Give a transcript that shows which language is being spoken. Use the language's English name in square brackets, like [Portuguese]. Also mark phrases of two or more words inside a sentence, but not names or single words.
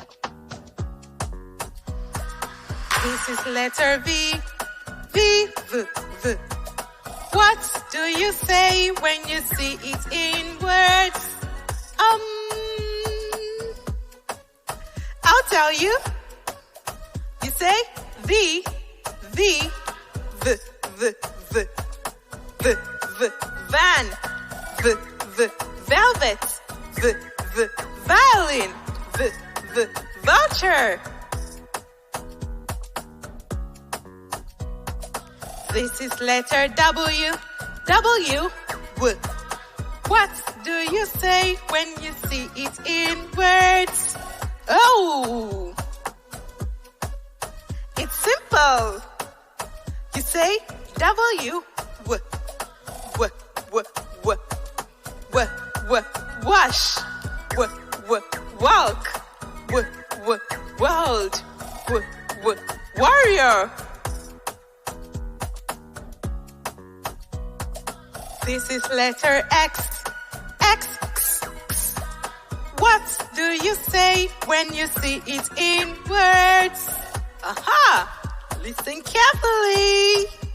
[English] This is letter V, V, V, V. What do you say when you see it in words? I'll tell you. You say V, V, V, V, V, V, V, van, V, V, velvet, V, V, violin, V, V, voucher. This is letter W, W, W. What do you say when you see it in words? Oh! It's simple. You say W, W, W, W, W, W, W, wash, W, W, walk, W, W, world, W, W, warrior. This is letter X, X, X, X. What do you say when you see it in words? Aha! Listen carefully.